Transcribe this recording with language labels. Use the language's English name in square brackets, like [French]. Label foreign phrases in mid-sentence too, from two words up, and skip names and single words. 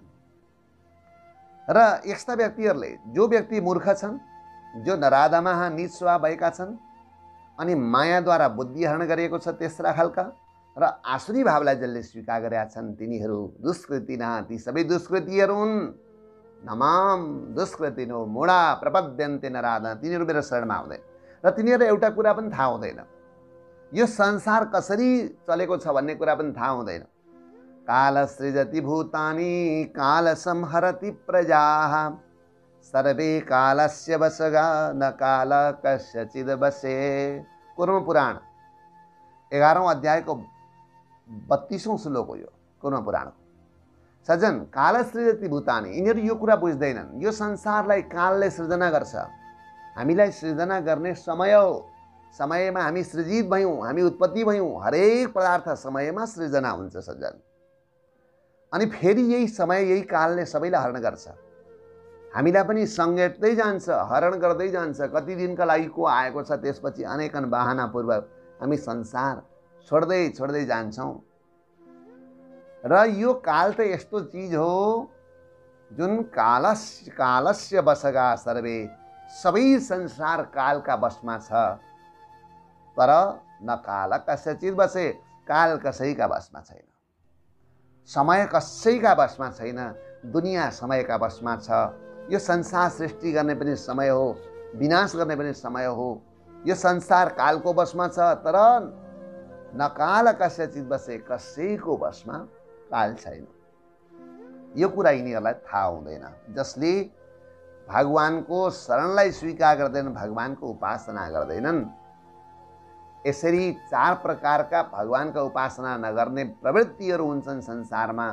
[Nepali] र यस्ता व्यक्तिहरूले, जो व्यक्ति मूर्ख छन्, जो नराधमाः निस्वा भएका छन्, अनि मायाद्वारा बुद्धिहरण गरिएको छ तेस्रा खालका, र आसुरी भावलाई जसले स्वीकार गरेका छन्, तिनीहरू दुष्कृतिना, ती सबै दुष्कृतिहरू हुन्। [Sanskrit] नमाम दुष्कृतिनो मूढा प्रपद्यन्ते नराधम, [Nepali] तिनीहरू मेरो शरणमा आउँदैन र तिनीहरूलाई एउटा कुरा पनि थाहा हुँदैन, यो संसार कसरी चलेको छ भन्ने कुरा पनि थाहा हुँदैन। [Sanskrit] काल सृजति भूतानि काल संहरति प्रजाः सर्वे कालस्य वशगा न काल कस्यचिद् वशे। [Nepali] कुर्म पुराण 11औं अध्यायको 32औं श्लोक हो यो कुर्म पुराणको। [Sanskrit] सज्जन, काल सृजति भूतानि, [Nepali] यिनीहरू यो कुरा बुझ्दैनन्। यो संसारलाई कालले सृजना गर्छ, हामीलाई सृजना गर्ने समय हो। समयमा हामी सृजित भयौँ, हामी उत्पत्ति भयौँ। हरेक पदार्थ समयमा सृजना हुन्छ सज्जन। अनि फेरि यही समय, यही कालले सबैलाई हरण गर्छ, हामीलाई पनि सङ्गेट्दै जान्छ, हरण गर्दै जान्छ। कति दिनका लागि को आएको छ, त्यसपछि अनेकन बाहनापूर्वक हामी संसार छोड्दै छोड्दै जान्छौँ। र यो काल त यस्तो चिज हो जुन [Sanskrit] कालस्य वशगा सर्वे, [Nepali] सबै संसार कालका वशमा छ। तर [Sanskrit] न काल कस्यचिद् वशे, [Nepali] काल कसैका वशमा छैन, समय कसैका वशमा छैन, दुनियाँ समयका वशमा छ। यो संसार सृष्टि गर्ने पनि समय हो, विनाश गर्ने पनि समय हो। यो संसार कालको वशमा छ, तर [Sanskrit] न काल कस्यचिद् वशे, [Nepali] कसैको वशमा काल छैन। यो कुरा यिनीहरूलाई थाहा हुँदैन। जसले भगवानको शरणलाई स्वीकार गर्दैनन्, भगवानको उपासना गर्दैनन्, यसरी चार प्रकारका भगवानका उपासना नगर्ने प्रवृत्तिहरू हुन्छन् संसारमा।